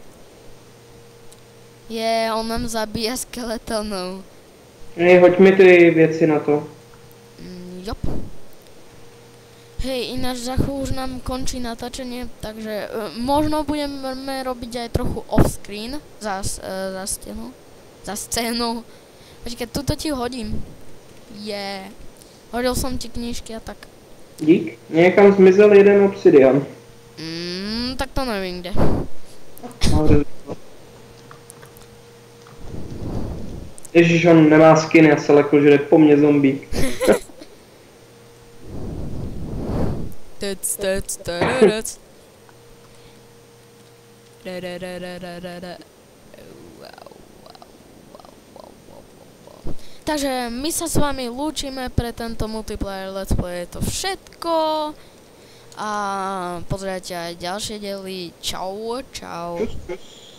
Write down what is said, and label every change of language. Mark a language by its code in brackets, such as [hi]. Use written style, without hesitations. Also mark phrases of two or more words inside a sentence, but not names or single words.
[sk] On nám zabíja skeletonov. [cs] Hej, hoď mi ty věci na to. [sk] Jop. Hej, ináč za chvíľu už nám končí natáčanie, takže možno budeme robiť aj trochu off-screen za scénou. Počkaj, tuto ti hodím. Hodil som ti knížky a tak. Dík. [cs] Někam zmizel jeden obsidian. Tak to nevím kde. Ježiš, on nemá skin, já se lekl, že jde po mně zombík. [sk] Takže my sa s vami lúčime pre tento multiplayer [en] let's play, [sk] je to všetko. A pozerajte aj ďalšie diely. Čau, čau. Čus, čus.